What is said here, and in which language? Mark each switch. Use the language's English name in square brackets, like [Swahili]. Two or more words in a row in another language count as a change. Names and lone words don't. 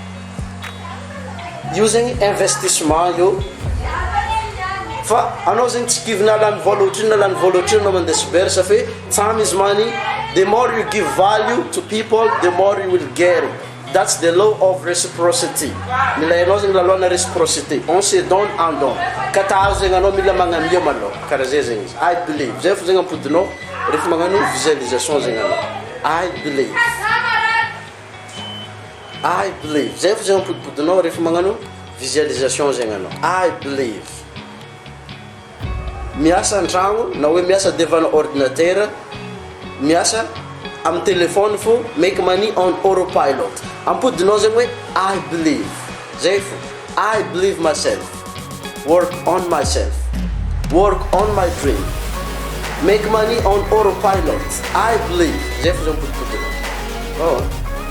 [Malagasy] io zegny investissement io fa anao zegny tsy kivina lany vola ohatriny anao mandeha cyber [French] ça fait [English] time is money the more you give value to people the more you will get it that's the law of reciprocity [Malagasy] milayanao zegny laloana réciprocité [French] on se donne en don [Malagasy] ka tahazo zegny anao mila magnamia malao karaha zay zegny izy [English] I believe [Malagasy] zay fo zegny ampodinao rehefa magnano visualisation zegny anao [English] I believe [Malagasy] zay fo zegny ampodipodinao rehefa magnano visualisation zegny anao [English] I believe [Malagasy] miasa antragno na hoe miasa [French] devant ordinateur [Malagasy] miasa amin'ny téléphone fo [English] make money on autopilot [Malagasy] ampodinao zegny hoe [English] I believe [Malagasy] zay fo [English] I believe myself work on myself work on my dream make money on autopilot I believe [Malagasy] zay fo zegny ampodipodinao